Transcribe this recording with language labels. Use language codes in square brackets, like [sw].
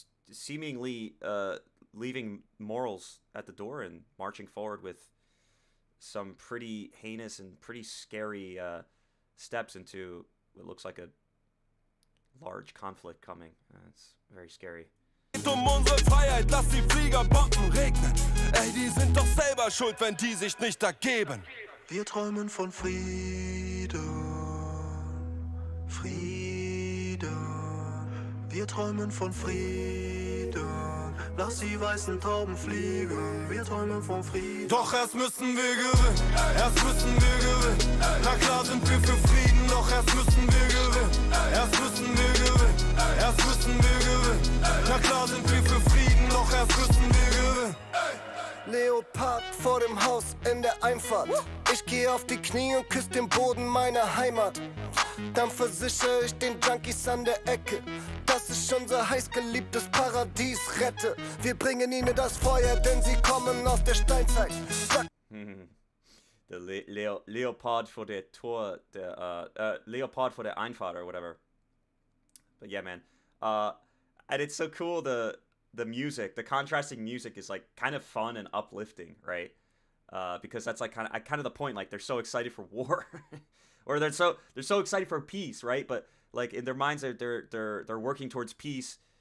[en] seemingly leaving morals at the door and marching forward with some pretty heinous and pretty scary steps into what looks like a large conflict coming. It's very scary. [de] Unsere Freiheit, lass die Fliegerbomben regnen. Ey, die sind doch selber schuld, wenn die sich nicht ergeben. Wir träumen von Frieden, Frieden. Wir träumen von Frieden. Lass die weißen Tauben fliegen. Wir träumen von Frieden. Doch erst müssen wir gewinnen. Erst müssen wir gewinnen. Na klar sind wir für Frieden, doch erst müssen wir gewinnen. Erst müssen wir gewinnen. Erst müssen wir gewinnen. Na klar sind wir für Frieden, doch erst müssen wir gewinnen. Leopard vor dem Haus in der Einfahrt. Ich geh auf die Knie und küss den Boden meiner Heimat. Dann versichere ich den Junkies an der Ecke, dass ich unser heißgeliebtes Paradies rette. Wir bringen ihnen das Feuer, denn sie kommen aus der Steinzeit. Der Leopard vor der Tor, der Leopard vor der Einfahrt [en] or whatever. But yeah, man. And it's so cool, the music, the contrasting music is like kind of fun and uplifting, right? Because that's like kind of the point. Like they're so excited for war, or they're so excited for peace, right? But like in their minds, they're working towards peace